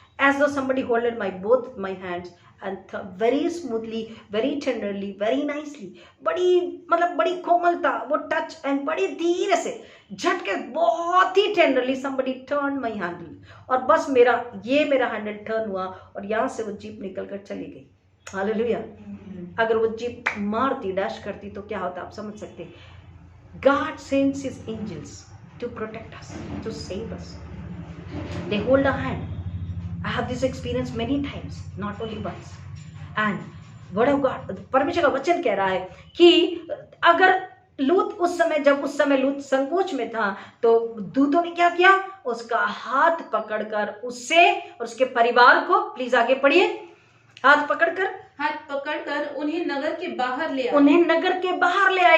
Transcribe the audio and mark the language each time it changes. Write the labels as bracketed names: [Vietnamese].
[English] as though somebody holded both my hands and very smoothly, very tenderly, very nicely, [Hindi] बड़ी कोमलता वो touch and बड़ी धीरे से झटके बहुत ही tenderly [English] somebody turned my handle, [Hindi] और बस मेरा हैंडल टर्न हुआ और यहाँ से वो जीप निकल कर चली गई। हालेलुया। अगर वो जीप मारती, डैश करती तो क्या होता आप समझ सकते। [English] God sends his angels to protect us, to save us. They hold our hand. I have this experience many times, not only once. And word of God, [Hindi] परमेश्वर का वचन कह रहा है कि अगर लूत उस समय लूत संकोच में था तो दूतों ने क्या किया, उसका हाथ पकड़कर उससे और उसके परिवार को, प्लीज आगे पढ़िए, हाथ पकड़कर उन्हें नगर के बाहर ले आए।